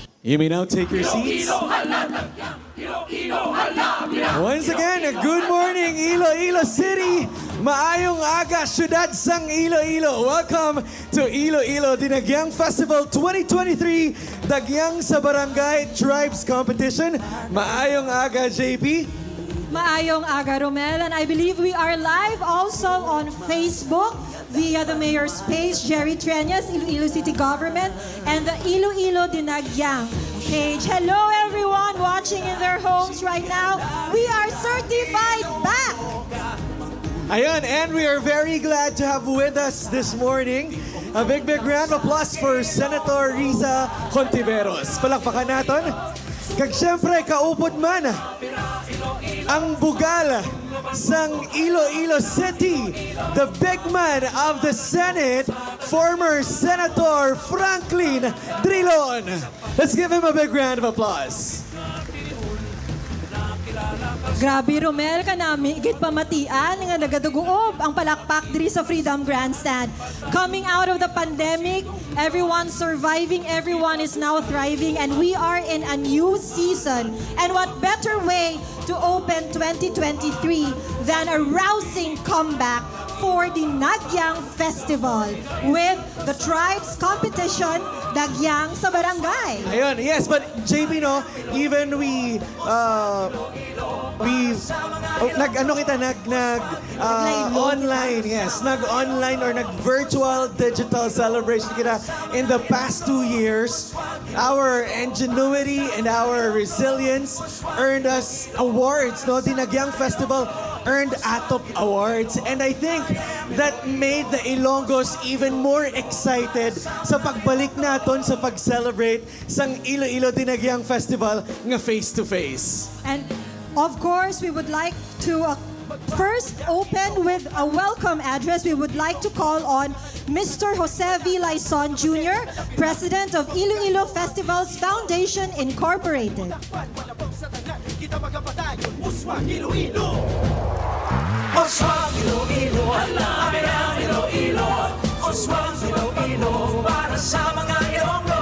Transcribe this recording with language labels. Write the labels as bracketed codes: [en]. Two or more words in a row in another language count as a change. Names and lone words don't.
[en] You may now take your seats. Once again, good morning, Iloilo City. [hil] Maayong aga, syudad sang Iloilo. [en] Welcome to Iloilo Dinagyang Festival 2023, Dagyang sa Barangay Tribes Competition. [hil] Maayong aga, JP. Maayong aga, Romel. [en] And I believe we are live also on Facebook via the Mayor's page, Jerry Treñas, Iloilo City Government, and the Iloilo Dinagyang page. Hello, everyone watching in their homes right now. We are certified back. Ayun, and we are very glad to have with us this morning a big round of applause for Senator Riza Contiveros. [hil] Palakpakan natin. Kag siyempre, kaupod man ang bugal sang Iloilo City, [en] the big man of the Senate, former Senator Franklin Drilon. Let's give him a big round of applause. [hil] Grabe, Romel, kanami, igit pamatian, nga nagaduguob ang palakpak diri sa Freedom Grandstand. [en] Coming out of the pandemic, everyone surviving, everyone is now thriving, and we are in a new season. And what better way to open 2023 than a rousing comeback for the Nagyang Festival with the Tribes Competition, Dagyang sa Barangay. Ayun, yes, but JP, no, even online, yes, nag-online or nag-virtual digital celebration kita in the past 2 years. Our ingenuity and our resilience earned us awards, no? The Nagyang Festival earned ATOP awards, and I think that made the Ilonggos even more excited [hil] sa pagbalik naton sa pag-celebrate sang Iloilo Dinagyang Festival nga face-to-face. [en] And of course, we would like to first open with a welcome address. We would like to call on Mr. Jose V. Laison Jr., President of Iloilo Festivals Foundation Incorporated. [hil] Oswang Iloilo, amin ang Iloilo. Oswang Iloilo, para sa mga Ilonggo.